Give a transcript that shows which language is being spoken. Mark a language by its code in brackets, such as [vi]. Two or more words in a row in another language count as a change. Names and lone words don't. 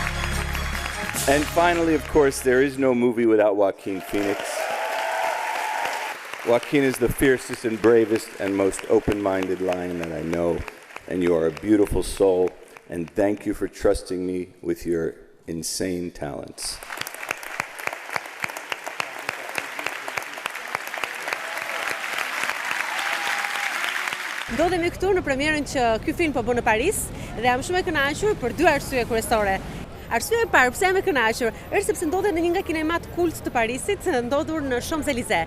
[en] And finally, of course, there is no movie without Joaquin Phoenix. Joaquin is the fiercest and bravest and most open-minded lion that I know, and you are a beautiful soul, and thank you for trusting me with your insane talents. [sq] Ndodhemi këtu në premierën që ky film po bën në Paris dhe jam shumë e kënaqur për dy arsye kryesore. Arsyeja e parë pse jam e kënaqur është sepse ndodhet në një nga kinemat kult të Parisit, ndodhur në Champs-Élysées.